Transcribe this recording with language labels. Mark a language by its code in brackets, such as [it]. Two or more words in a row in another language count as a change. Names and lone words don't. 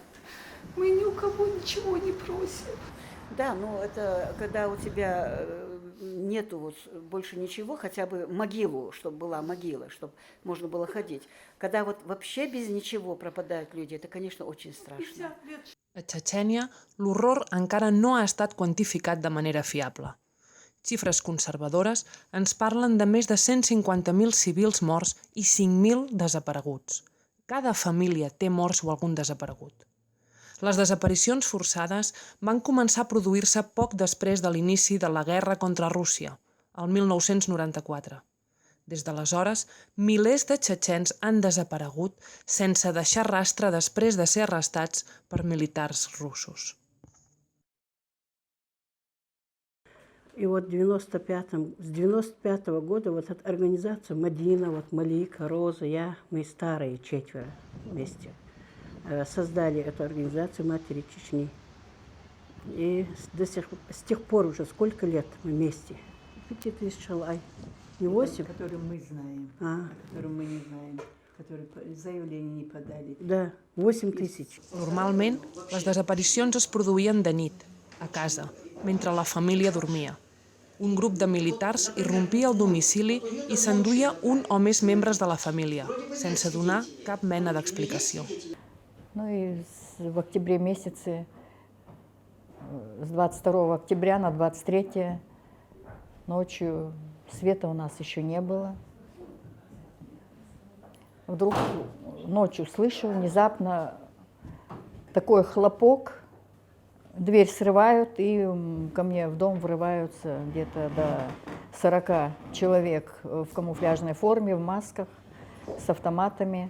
[ru] Мы ни у кого ничего не просим. Да, но это когда у тебя нету вот больше ничего, хотя бы могилу, чтобы была могила, чтобы можно было ходить. Когда вот вообще без ничего пропадают люди, это, конечно, очень страшно. [ca] A Txetxènia, l'horror encara no ha estat quantificat de manera fiable. Xifres conservadores ens parlen de més de 150.000 civils morts i 5.000 desapareguts. Cada família té morts o algun desaparegut. Les desaparicions forçades van començar a produir-se poc després de l'inici de la guerra contra Rússia, el 1994. Des d'aleshores, milers de txetxens han desaparegut sense deixar rastre després de ser arrestats per militars russos. [ru] И вот с 95-го года вот эта организация Мадина, вот Малика, Роза, я, мы старые четверо вместе создали эту организацию «Матери Чечни». И с тех пор уже сколько лет мы вместе? 5000 человек. Не 8? Которые мы знаем, которые мы не знаем, которые заявление не подали. Да, 8000. [ca] Normalment, les desaparicions es produïen de nit, a casa, mentre la família dormia. Un grup de militars irrompia al domicili i s'enduia un o més membres de la família, sense donar cap mena d'explicació. [ru] Ну и в октябре месяце, с 22 октября на 23 ночью света у нас еще не было. Вдруг ночью слышу внезапно такой хлопок, дверь срывают, и ко мне в дом врываются где-то до 40 человек в камуфляжной форме, в масках, с автоматами.